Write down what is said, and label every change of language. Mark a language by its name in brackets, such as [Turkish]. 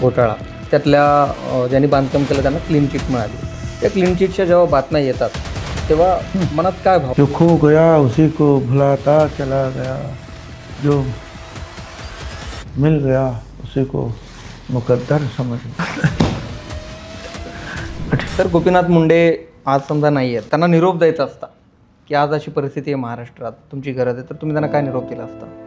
[Marathi] घोटाळा त्यातल्या ज्यांनी बांधकाम केलं त्यांना क्लीन चिट मिळाली. त्या क्लीन चिटच्या जेव्हा बातम्या येतात तेव्हा मनात काय भाव? [Hindi] जो खो गया उसी को भुलाता चला गया, जो मिल गया उसी को मुकद्दर समझ. [Marathi] तर गोपीनाथ मुंडे आज समजा नाही आहेत, त्यांना निरोप द्यायचा असता की आज अशी परिस्थिती आहे महाराष्ट्रात, तुमची गरज आहे, तर तुम्ही त्यांना काय निरोप दिला असता?